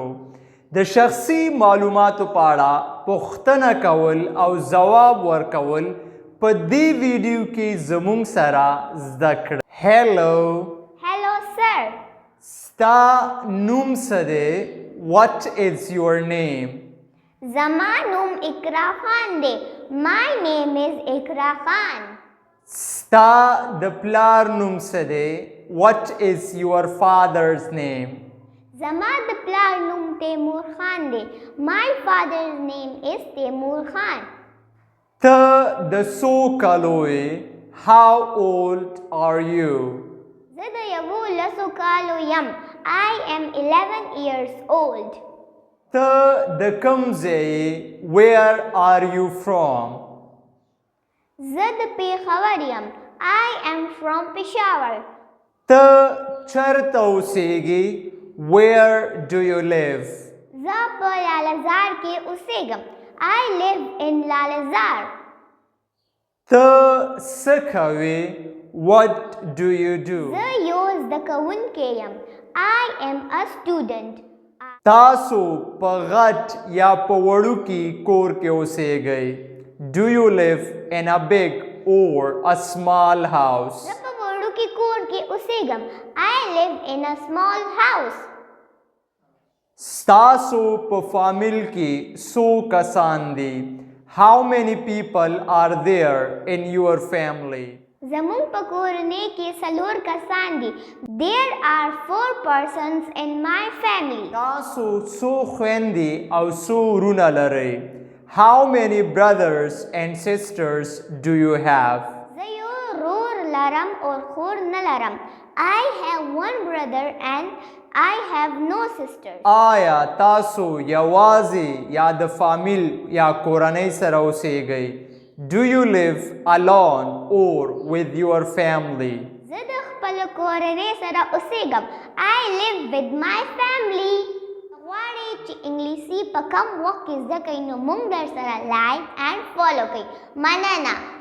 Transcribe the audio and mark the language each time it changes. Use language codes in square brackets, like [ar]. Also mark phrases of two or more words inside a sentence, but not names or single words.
[ps] د شخصي معلوماتو په اړه پوښتنه کول او ځواب ورکول په دې ویډیو کې زمونږ سره زده کړئ. [en] Hello sir. [ps] ستا نوم څه دی؟ [en] What is your name? [ps] زما نوم اقرا خان دی. [en] My name is اقرا خان. [ps] ستا د پلار نوم څه دی؟ [en] What is your father's name? [ps] زما د پلار نوم تیمور خان دی. [en] My father's name is تیمور خان. [ps] ته د څو کالو یې؟ [en] How old are you? [ps] زه د 11 کالو یم. [en] I am 11 years old. [ps] ته د کوم ځای یې؟ [en] Where are you from? [ps] زه د پېښور یم. [en] I am from Peshawar. [ps] ته چیرته اوسېږې؟ [en] Where do you live? [ps] زه په لالهزار کې اوسېږم. [en] I live in لالهزار. [ps] ته څه کوې؟ [en] What do you do? [ps] زه یو زده کوونکی یم. [en] I am a student. [ps] تاسو په غټ یا په وړوکي کور کې اوسېږئ. [en] Do you live in a big or a small house? [ps] زه په وړوکي کور کې اوسېږم. [en] I live in a small house. [ps] ستاسو په فامیل کې څو کسان دي؟ [en] How many people are there in your family? [ps] زمونږ په کورنۍ کې 4 کسان دي. [en] There are 4 persons in my family. [ps] تاسو څو خویندې او څو ورونه لرئ؟ [en] How many brothers and sisters do you have? [ps] زه یو ورور لرم او خور نه لرم. [en] I have one brother and I have no sisters. [ps] آیا تاسو یوازې یا د فامیل یا کورنۍ سره اوسېږئ؟ [en] Do you live alone or with your family? [ps] زه د خپل کورنۍ سره اوسېږم. [en] I live with my family. [ps] غواړئ چې انګلیسي په کم وخت کې زده کړئ نو موږ در سره [en] like and follow [ps] کړئ. مننه.